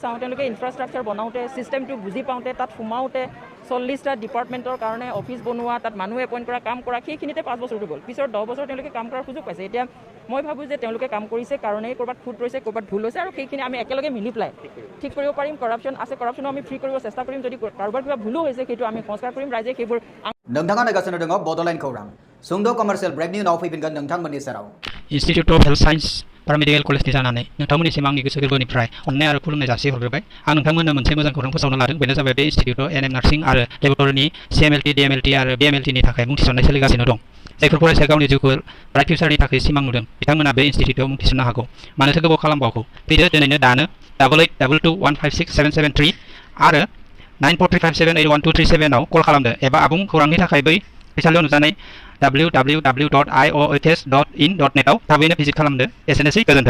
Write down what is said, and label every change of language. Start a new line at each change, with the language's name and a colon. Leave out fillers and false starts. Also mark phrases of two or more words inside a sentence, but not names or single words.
Assamese: চাওঁ তেওঁলোকে ইনফ্ৰাষ্ট্ৰাকচাৰ বনাওঁতে ছিষ্টেমটো বুজি পাওঁতে তাত সোমাওঁতে 40টা ডিপাৰ্টমেণ্টৰ কাৰণে অফিচ বনোৱা তাত মানুহ এপইণ্ট কৰা কাম কৰা সেইখিনিতে 5 বছৰটো গ'ল পিছৰ 10 বছৰ তেওঁলোকে কাম কৰাৰ সুযোগ পাইছে এতিয়া মই ভাবোঁ যে তেওঁলোকে কাম কৰিছে কাৰণেই ক'ৰবাত খুঁত ৰৈছে ক'ৰবাত ভুল হৈছে আৰু সেইখিনি আমি একেলগে মিলি পেলাই ঠিক কৰিব পাৰিম কৰাপশ্যন আছে কৰাপশ্যনো আমি ফ্ৰী কৰিব চেষ্টা কৰিম যদি কাৰোবাৰ কিবা ভুলো হৈছে সেইটো আমি সংস্কাৰ কৰিম ৰাইজে সেইবোৰ
Bodo: नोंथाङा नायगासिनो दङ बड'लेण्ड खौरां सुंद'
English: commercial break
Bodo: उनाव फैफिनगोन नोंथांमोननि सेराव इन्स्टिट्यूट अफ हेल्थ साइन्स पारामेडिकेल कलेजनि जानानै नोंथांमोननिसिम आंनि गोसो गोरबोनिफ्राय अननाय आरो खुलुमनाय जासिहरग्रोबाय आं नोंथांमोननो मोनसे मोजां खौरां फोसावनो लादों बेनो जाबाय बे इन्स्टिट्यूटआव NM नार्सिं आरो लेबरेटरिनि CMLT DMLT आरो BMLT नि थाखाय मुं थिसननाय सोलिगासिनो दं जायफोर फरायसाया गावनि जिउखौ
English: bright future
Bodo: थाखाय सिमां नुदों बिथांमोना बे इन्स्टिट्यूटआव मुं थिसननो हागौ मानोथो गोबाव खालामबावगौ फैदो दिनैनो दानो 8822156773 आरो 9435781237 आव कल खालामदो एबा आबुं खौरांनि थाखाय बै फरायसालियाव नुजानाय www.iohs.in.net आव थाबैनो भिजिट खालामदो एसेनोसै गोजोन्थों